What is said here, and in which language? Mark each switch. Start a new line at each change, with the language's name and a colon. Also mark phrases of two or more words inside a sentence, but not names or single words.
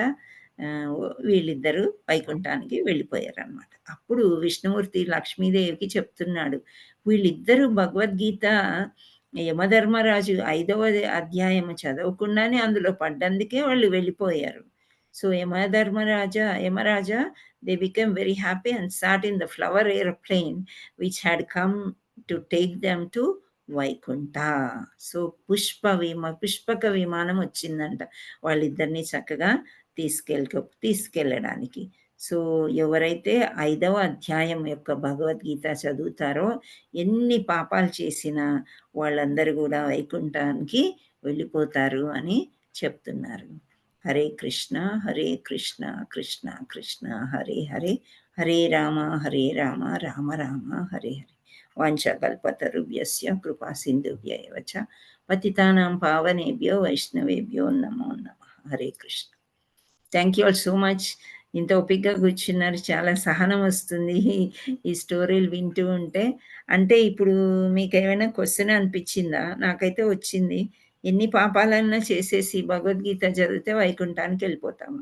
Telugu: వీళ్ళిద్దరూ వైకుంఠానికి వెళ్ళిపోయారనమాట. అప్పుడు విష్ణుమూర్తి లక్ష్మీదేవికి చెప్తున్నాడు, వీళ్ళిద్దరూ భగవద్గీత యమధర్మరాజు 5వ అధ్యాయం చదవకుండానే అందులో పడ్డందుకే వాళ్ళు వెళ్ళిపోయారు.
English: సో యమరాజా they became very happy and sat in the flower airplane which had come to take them to వైకుంఠ.
Telugu: సో పుష్పక విమానం వచ్చిందంట వాళ్ళిద్దరిని చక్కగా తీసుకెళ్ళడానికి. సో ఎవరైతే 5వ అధ్యాయం యొక్క భగవద్గీత చదువుతారో ఎన్ని పాపాలు చేసినా వాళ్ళందరూ కూడా వైకుంఠానికి వెళ్ళిపోతారు అని చెప్తున్నారు.
Sanskrit: హరే కృష్ణ కృష్ణ కృష్ణ హరే హరే, హరే రామ రామ రామ హరే హరే. వాంఛకల్పతరుభ్యస్య కృపా సింధుభ్య ఏవ చ పతితానాం పావనేభ్యో వైష్ణవేభ్యో నమో నమః. హరే కృష్ణ.
English: thank you all so much.
Telugu: ఇంత ఓపికగా కూర్చున్నారు. చాలా సహనం వస్తుంది ఈ స్టోరీలు వింటూ ఉంటే. అంటే ఇప్పుడు మీకు ఏమైనా క్వశ్చన్ అనిపించిందా? నాకైతే వచ్చింది. ఎన్ని పాపాలన్నా చేసేసి భగవద్గీత చదివితే వైకుంఠానికి వెళ్ళిపోతాము.